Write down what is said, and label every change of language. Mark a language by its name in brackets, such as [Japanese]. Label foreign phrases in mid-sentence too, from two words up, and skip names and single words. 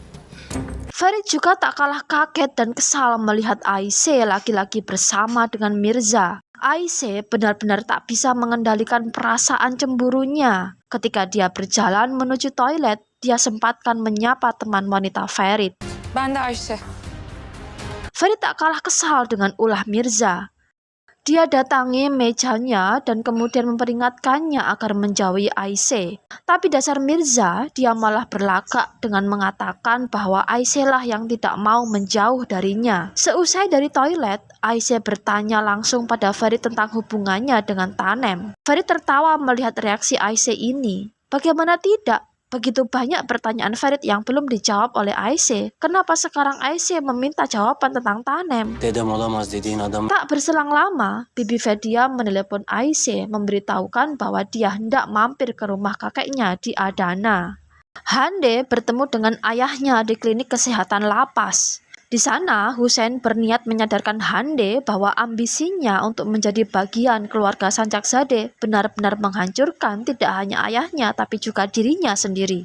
[Indonesian] Ferit juga tak kalah kaget dan kesal melihat Ayşe laki-laki bersama dengan Mirza. Ayşe benar-benar tak bisa mengendalikan perasaan cemburunya. Ketika dia berjalan menuju toilet, dia sempatkan menyapa teman wanita Ferit. [Turkish] Ben de Ayşe. [Indonesian] Ferit tak kalah kesal dengan ulah Mirza. Dia datangi mejanya dan kemudian memperingatkannya agar menjauhi Ayşe. Tapi dasar Mirza, dia malah berlagak dengan mengatakan bahwa Ayşe lah yang tidak mau menjauh darinya. Seusai dari toilet, Ayşe bertanya langsung pada Ferit tentang hubungannya dengan Tanem. Ferit tertawa melihat reaksi Ayşe ini. Bagaimana tidak? Begitu banyak pertanyaan Ferit yang belum dijawab oleh Ayşe. Kenapa sekarang Ayşe meminta jawaban tentang Tanem? [Turkish] dedem olamaz dediğin adam [Indonesian] Tak berselang lama, Bibi Vedia menelepon Ayşe memberitahukan bahwa dia hendak mampir ke rumah kakeknya di Adana. Hande bertemu dengan ayahnya di klinik kesehatan lapas. Di sana, Hüseyin berniat menyadarkan Hande bahwa ambisinya untuk menjadi bagian keluarga Sancakzade benar-benar menghancurkan tidak hanya ayahnya tapi juga dirinya sendiri.